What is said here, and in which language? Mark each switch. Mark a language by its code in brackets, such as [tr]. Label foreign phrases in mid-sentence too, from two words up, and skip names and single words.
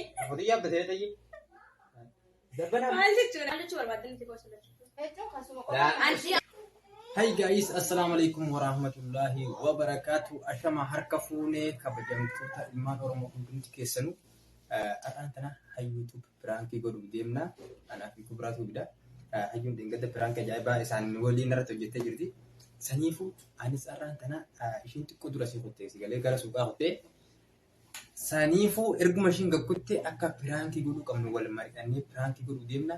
[ar] خذي بتهدي [en] Hi guys, [ar] السلام عليكم ورحمة الله وبركاته. [om] Ashama harkafune kabajamtoota ilmaan Oromoo hundumti keessanuu ar'aan tana YouTube prank godhuu deemna. Anaaf kubraatu bida. Hayyuun dingata prank ajaa'ibaa isaan waliin irratti hojjettee jirti. Saniifuu anis ar'aan tana ishiin xiqqoo dura si qottee si galee gara suuqaa qottee saniifuu erguma ishiin gakkutte akka prank godhuu qabnu wal mari'annee prank godhuu deemna.